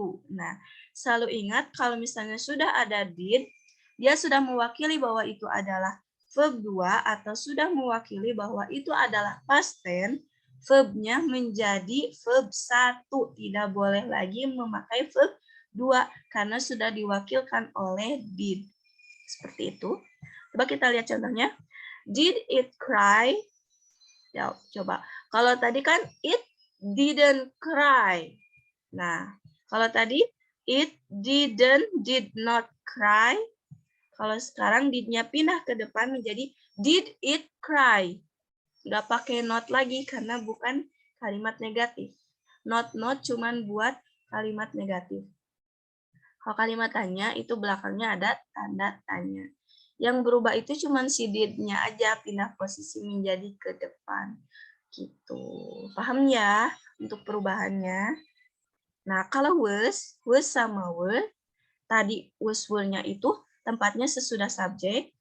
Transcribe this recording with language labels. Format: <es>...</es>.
<id>Nah, selalu ingat kalau misalnya sudah ada did, dia sudah mewakili bahwa itu adalah verb 2 atau sudah mewakili bahwa itu adalah past tense, verbnya menjadi verb 1. Tidak boleh lagi memakai verb 2 karena sudah diwakilkan oleh did. Seperti itu. Coba kita lihat contohnya.</id> <en>Did it cry?</en> <id>Ya, coba. Kalau tadi kan</id> <en>it didn't cry.</en> <id>Nah, kalau tadi</id> <en>it did not cry.</en> <id>Kalau sekarang did-nya pindah ke depan menjadi</id> <en>did it cry.</en> <id>Nggak pakai not lagi karena bukan kalimat negatif. Not cuman buat kalimat negatif. Kalau kalimat tanya itu belakangnya ada tanda tanya. Yang berubah itu cuman si did-nya aja pindah posisi menjadi ke depan. Gitu. Paham ya untuk perubahannya? Nah, kalau was sama were, tadi was were-nya itu tempatnya sesudah subjek.</id>